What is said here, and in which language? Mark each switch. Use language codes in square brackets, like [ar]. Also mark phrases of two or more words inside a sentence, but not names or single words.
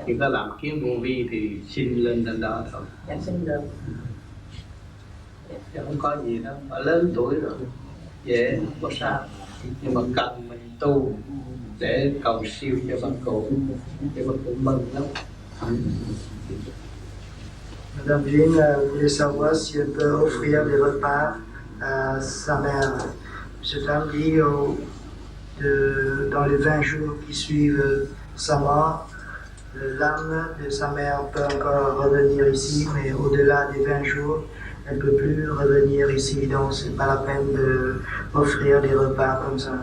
[vi] chỉ có làm kiến vô vi thì xin lên đó thôi. Dạ xin được. Chứ không có gì đâu, mà lớn tuổi rồi dễ không có sao, nhưng mà cần mình tu để cầu siêu cho bà cụ, cho bà cụ mừng lắm. [fr] Madame Jean voulait savoir si elle peut offrir des repas à sa mère. Monsieur Tam dit dans les 20 jours qui suivent sa mort, l'âme de sa mère peut encore revenir ici, mais au-delà des 20 jours, elle ne peut plus revenir ici, donc c'est pas la peine d'offrir des repas comme ça.